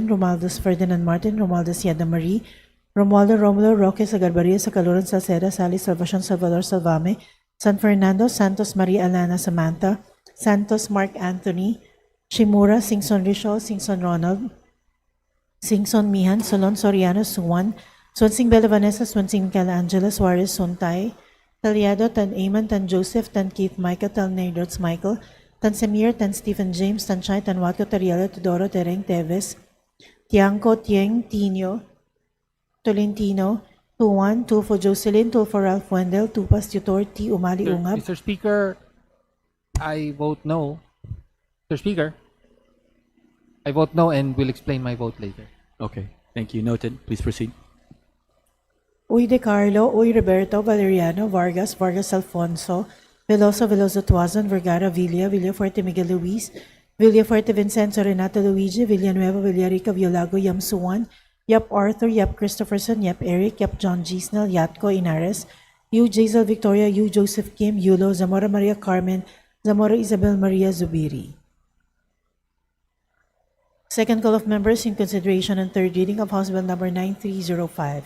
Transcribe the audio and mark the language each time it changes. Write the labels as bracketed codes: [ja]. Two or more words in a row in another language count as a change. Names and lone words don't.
[en] Romualdez Ferdinand Martin, Romualdez Yeda Marie, Romualdo Romulo, Roque Sagarbaria, Sacaluran Salceda, Sally Salvacion, Salvador Salvame, San Fernando, Santos Maria Alana Samantha, Santos Mark Anthony, Shimura, Singson Rishol, Singson Ronald, Singson Mihan, Solon Soriano, Suwan, Swansing Bella Vanessa, Swansing Calangela, Suarez Suntay, Talyado, Tan Eamon, Tan Joseph, Tan Keith Micah, Tan Nerdots Michael, Tan Samir, Tan Stephen James, Tan Chay, Tan Wato, Tariela, Tudoro, Tereng Teves, Tiangco, Tieng, Tino, Tolentino, Tuan, Tulfo Jocelyn, Tulfo Ralph Wendell, Tupas Tutor, T. Umali Ungab. Mr. Speaker, I vote no. Mr. Speaker, I vote no and will explain my vote later. Okay, thank you. Noted. Please proceed. Uy De Carlo, Uy Roberto, Valeriano, Vargas, Vargas Alfonso, Veloso, Veloso Tuazon, Vergara, Villa, Villafuerte Miguel Luis, Villafuerte Vincenzo, Renato Luigi, Villanueva, Villarica, Violago, Yam Suwan, Yap Arthur, Yap Christopherson, Yap Eric, Yap John G. Snell, Yatco Inares, Yu Jazel Victoria, Yu Joseph Kim, Yulo, Zamora Maria Carmen, Zamora Isabel Maria Zubiri. Second call of members in consideration and third reading of House Bill number 9305.